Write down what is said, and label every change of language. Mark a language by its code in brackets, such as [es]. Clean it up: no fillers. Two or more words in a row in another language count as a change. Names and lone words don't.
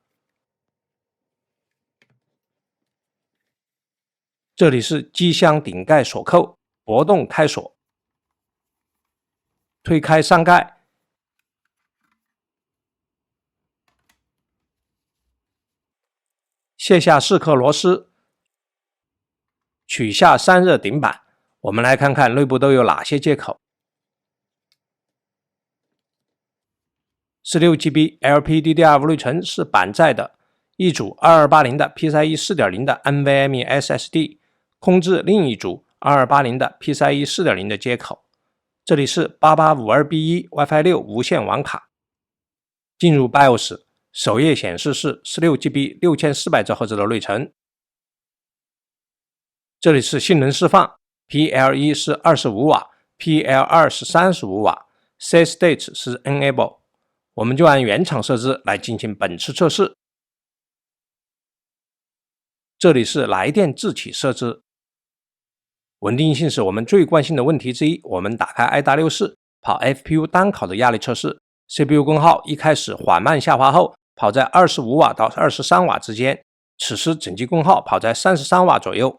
[zh] 這裡是機箱頂蓋鎖扣，搏動開鎖，推開上蓋，卸下4顆螺絲，取下散熱頂板。我們來看看內部都有哪些接口。16GB LPDDR5 內存是板載的，一組2280的 PCIe 4.0 的 NVMe SSD， 空置另一組2280的 PCIe 4.0 的接口。這裡是 8852B1 WiFi 6無線網卡。進入 BIOS， 首頁顯示是 16GB 6400兆赫茲的內存。這裡是性能釋放， PL1 是25瓦， PL2 是35瓦， [en] Set State 是 Enable。 [zh] 我們就按原廠設置來進行本次測試。這裡是來電自啟設置。穩定性是我們最關心的問題之一，我們打開 IDA64 跑 FPU 單考的壓力測試， CPU 功耗一開始緩慢下滑後，跑在25瓦到23瓦之間，此時整機功耗跑在33瓦左右。